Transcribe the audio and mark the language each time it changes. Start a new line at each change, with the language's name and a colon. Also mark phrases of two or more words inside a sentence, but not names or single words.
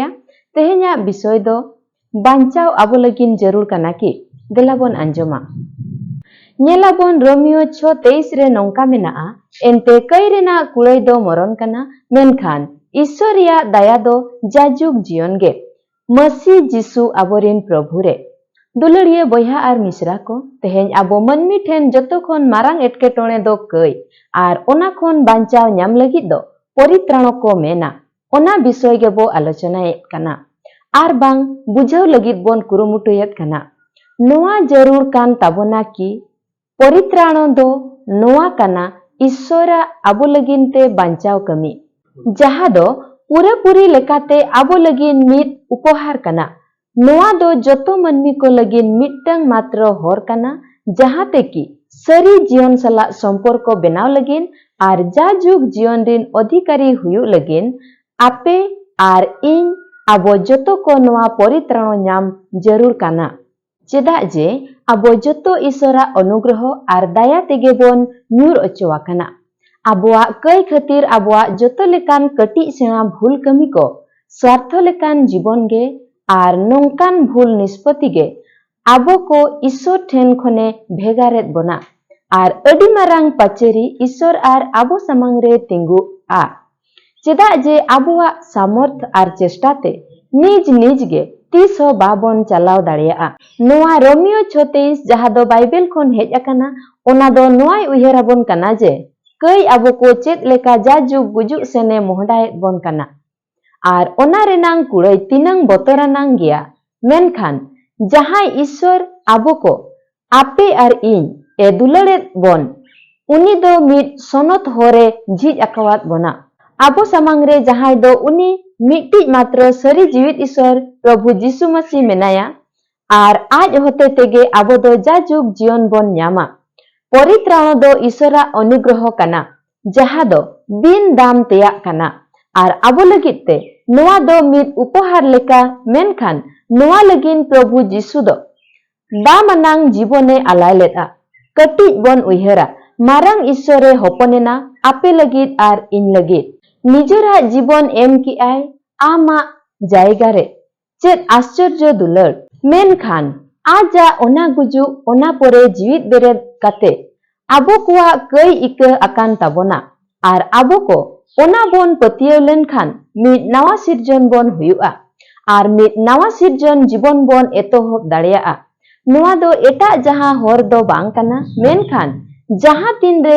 Santali: Tehenya bisoy do bancau abo lagin jarur kana ki. Delabon anjoma. Nyelabon Romeo 6:23 re nongka menaa. Ente kai rena kulai do moron kana. Menkhan Isoriya daya do jajug jion ge. Masih Jisu aborin Prabhu re. दुलड़िए बया और मिश्रा को तेहें आबो मनमी ठेन जतो खन मारांग एटकेटोणे दो कई और ओना खन बांचाव न्याम लगी दो परित्राणो को मेना ओना विषय गे बो आलोचनायेत कना आर बांग बुझाव लगी बोन कुरुमुटुयेत कना नोआ जरूर कान ताबोना की परित्राणो दो नोआ कना ईश्वरा आबो लगिनते बांचाव कमी जहा दो पूरेपूरी लेकाते आबो लगिन मित उपहार कना नोआ दो जतो मनमी को लगिन मिट्टंग मात्र होर कना जहाते की सरी जीवन सला संपर्क बेनाव लगिन आर जाजुग जीवन रिन अधिकारी हुयु लगिन आपे आर इन आबो जतो को नोआ परित्राणो न्याम जरूर कना चेदा जे आबो जतो ईश्वरा अनुग्रह आर दया तेगे बोन न्यूर अचोवा कना आबोआ कई खातिर आबोआ जतो लेकान कटी सेना भूल कमी को स्वार्थ लेकान जीवन गे आर नौकान भूल निष्पत्ति गे आबो को ईश्वर ठेन खने भेगारेत बना आर अडी मारांग पाचेरी ईश्वर आर आबो सामांग रे तिंगु आ चेदा जे आबोआ सामर्थ आर चेष्टाते निज निज गे तीस हो बाबन चलाव दाड़िया नोआ रोमियो 6:23 जहा दो बाइबल खन हेज अकाना ओना दो नोआय उयहराबन कना जे कई आबो को चेत लेका जाजुग गुजुग सेने मोहडायत बन कना आर ओना रेनांग कुड़ाई तिनांग बतरानांग गया मेनखान जहां ईश्वर आबो को आपे आर इन ए दुलड़ेत बन उनी दो मिट सनत होरे झिज अकवात बना आबो सामांग रे जहां दो उनी मिट्टी मात्र सरी जीवित ईश्वर प्रभु जीसु मसीह मेनाया आर आज होते तेगे आबो दो जाजुग जीवन बन न्यामा परित्राणो दो ईश्वरा अनुग्रह कना जहां दो बिन दाम तेया कना आर आबो लगित ते नोआ दो मित उपहार लेका मेनखान नोआ लगिन प्रभु जीसु दो दामनांग जीवने आलाय लेता कटी बन उयहरा मारांग ईश्वरे होपनेना आपे लगित आर इन लगित निजरा जीवन एम की आय आमा जायगा रे चेत आश्चर्य दुलड़ मेनखान आजा ओना गुजु ओना परे जीवित बेरेद काते आबो कुआ कई इका आकान ताबोना आर आबो को ओना बोन पतियो लेनखान मित नावा सिरजन बोन हुयुआ आर मित नावा सिरजन जीवन बोन एतोहब दाड़िया नोआ दो एटा जहां होर दो बांग कना मेनखान जहां तीन रे